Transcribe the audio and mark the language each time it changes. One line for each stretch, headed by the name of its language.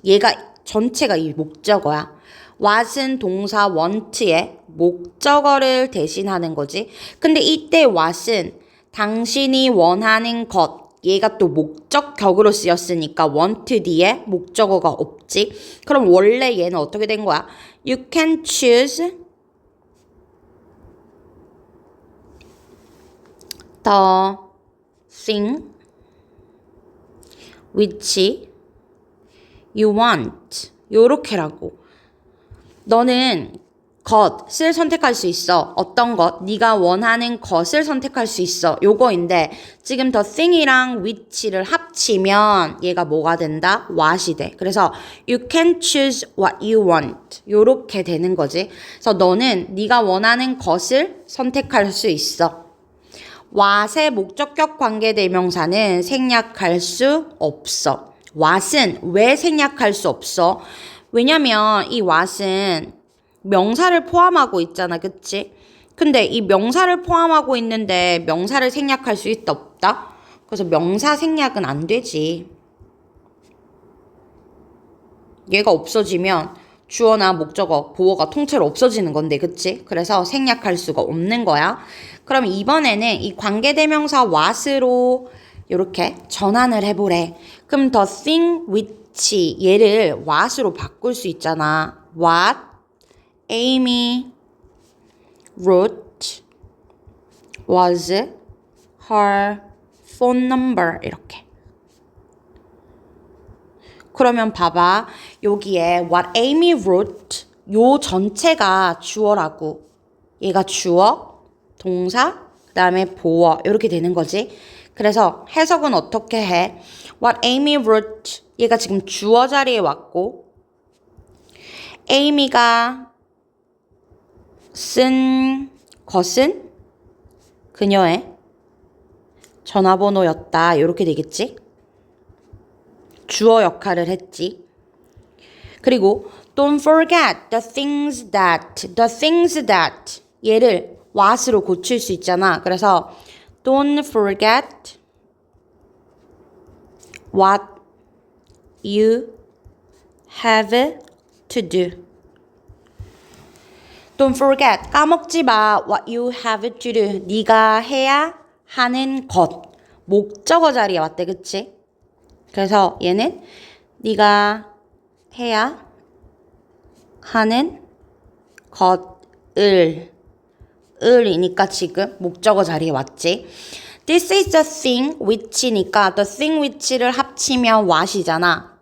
Korean: 얘가 전체가 이 목적어야. what은 동사 want의 목적어를 대신하는 거지. 근데 이때 what은 당신이 원하는 것. 얘가 또 목적격으로 쓰였으니까 want 뒤에 목적어가 없지. 그럼 원래 얘는 어떻게 된 거야?
English: You can choose the thing which you want.
Korean: 요렇게라고. 너는 것을 선택할 수 있어. 어떤 것? 네가 원하는 것을 선택할 수 있어. 요거인데 지금 the thing이랑 which를 합치면 얘가 뭐가 된다? what이 돼. 그래서
English: you can choose what you want.
Korean: 요렇게 되는 거지. 그래서 너는 네가 원하는 것을 선택할 수 있어. what의 목적격 관계대명사는 생략할 수 없어. what은 왜 생략할 수 없어? 왜냐면 이 what은 명사를 포함하고 있잖아. 그치? 근데 이 명사를 포함하고 있는데 명사를 생략할 수 있다 없다? 그래서 명사 생략은 안 되지. 얘가 없어지면 주어나 목적어, 보어가 통째로 없어지는 건데 그치? 그래서 생략할 수가 없는 거야. 그럼 이번에는 이 관계대명사 what으로 이렇게 전환을 해보래. 그럼 the thing which 얘를 what으로 바꿀 수 있잖아.
English: What Amy wrote was her phone number.
Korean: 이렇게. 그러면 봐봐. 여기에
English: what Amy wrote
Korean: 요 전체가 주어라고. 얘가 주어, 동사, 그 다음에 보어 이렇게 되는 거지. 그래서 해석은 어떻게 해?
English: What Amy wrote
Korean: 얘가 지금 주어 자리에 왔고 Amy가 쓴 것은 그녀의 전화번호였다. 이렇게 되겠지? 주어 역할을 했지. 그리고
English: don't forget the things that
Korean: 얘를 what으로 고칠 수 있잖아. 그래서
English: don't forget what you have to do. Don't forget,
Korean: 까먹지 마.
English: What you have to do.
Korean: 네가 해야 하는 것. 목적어 자리에 왔대, 그치? 그래서 얘는 네가 해야 하는 것을 을이니까 지금 목적어 자리에 왔지.
English: This is the thing which니까 the thing which
Korean: 를 합치면
English: what이잖아.